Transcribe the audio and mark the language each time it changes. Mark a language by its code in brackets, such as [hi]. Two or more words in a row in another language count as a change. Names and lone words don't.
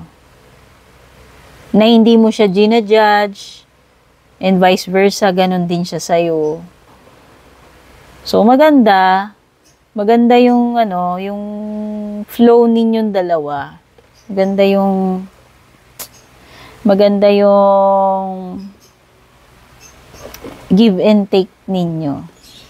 [tl] Na hindi mo siya ginajudge, [en] and vice versa, [tl] ganun din siya sa'yo. So, maganda. Maganda yung, yung flow ninyong dalawa. Maganda yung [en] give and take [tl] ninyo.